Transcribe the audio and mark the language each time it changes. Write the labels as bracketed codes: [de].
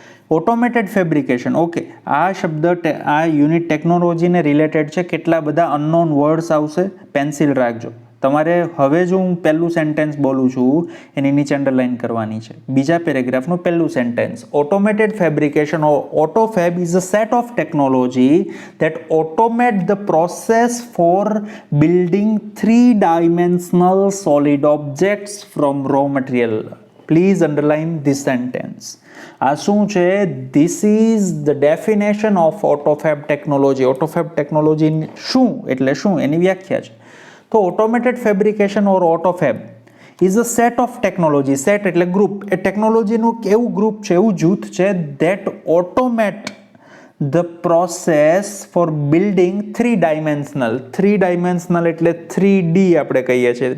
[gu] Automated fabrication. Okay, આ શબ્દ આ યુનિટ ટેકનોલોજીને રિલેટેડ છે. કેટલા બધા અનનોન વર્ડ્સ આવશે, પેન્સિલ રાખજો. તમારે હવે જો હું પહેલું સેન્ટેન્સ બોલું છું એની નીચે અંડરલાઇન કરવાની છે. બીજા પેરેગ્રાફનું પહેલું sentence. [en] Automated fabrication or autofab is a set of technology that automate the process for building three-dimensional solid objects from raw material. Please underline this sentence. [gu] આ શું છે? [en] This is the definition of autofab technology. [gu] autofab technology શું એટલે શું એની વ્યાખ્યા છે. [en] તો automated fabrication or autofab is a set of technology. [gu] Set એટલે ગ્રુપ. એ ટેકનોલોજીનું એવું ગ્રુપ છે, એવું જૂથ છે [en] that automate the process for building three dimensional [gu] એટલે 3D આપણે કહીએ છીએ.